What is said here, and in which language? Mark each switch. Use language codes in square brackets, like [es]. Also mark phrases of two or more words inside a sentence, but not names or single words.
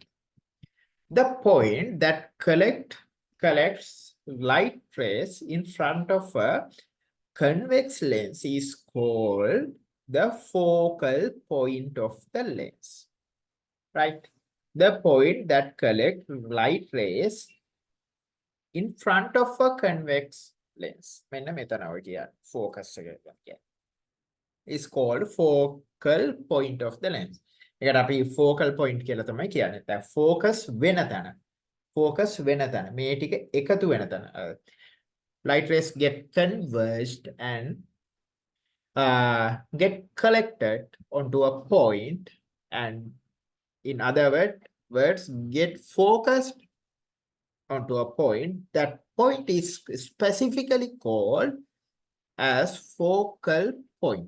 [en] The point that collects light rays in front of a convex lens is called the focal point of the lens. Right? The point that collects light rays in front of a convex lens. [si] මෙන්න මෙතන ඔය කියන්නේ focus එක කියන්නේ. [en] Is called focal point of the lens. [si] ඒකට අපි [en] focal point [si] කියලා තමයි කියන්නේ. දැන් focus වෙන තැන. Focus වෙන තැන. මේ ටික එකතු වෙන තැන. [en] Light rays get converged and get collected onto a point, and in other words get focused onto a point. That point is specifically called as focal point.